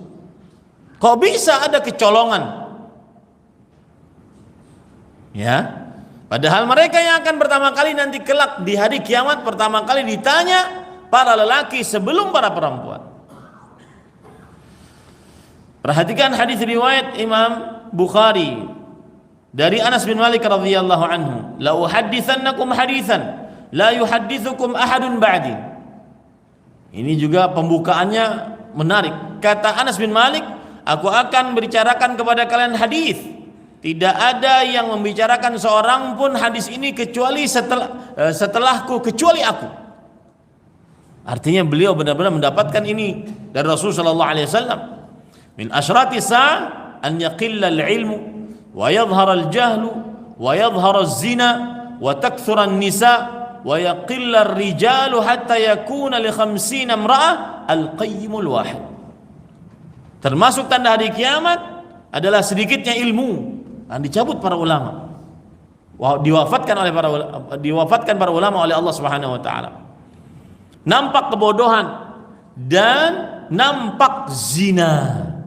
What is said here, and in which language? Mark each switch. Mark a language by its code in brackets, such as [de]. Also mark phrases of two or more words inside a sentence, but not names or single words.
[id] Kok bisa ada kecolongan? Ya, padahal mereka yang akan pertama kali nanti kelak di hari kiamat pertama kali ditanya para lelaki sebelum para perempuan. Perhatikan hadis riwayat Imam Bukhari dari Anas bin Malik [ar] رضي الله عنه, لا أحدثنكم حديثا لا يحدثكم أحد بعدي. [id] Ini juga pembukaannya menarik. Kata Anas bin Malik, aku akan bicarakan kepada kalian hadis, tidak ada yang membicarakan seorang pun hadis ini kecuali setelahku, kecuali aku. Artinya beliau benar-benar mendapatkan ini dari Rasulullah [ar] صلى الله عليه وسلم. من أشراط الساعة أن يقل العلم ويظهر الجهل ويظهر الزنا وتكثر النساء ويقل الرجال حتى يكون ل 50 امرأة القيم الواحد. [id] Termasuk tanda hari kiamat adalah sedikitnya ilmu yang dicabut para ulama. Diwafatkan para ulama oleh Allah [ar] سبحانه وتعالى. [id] Nampak kebodohan dan nampak zina.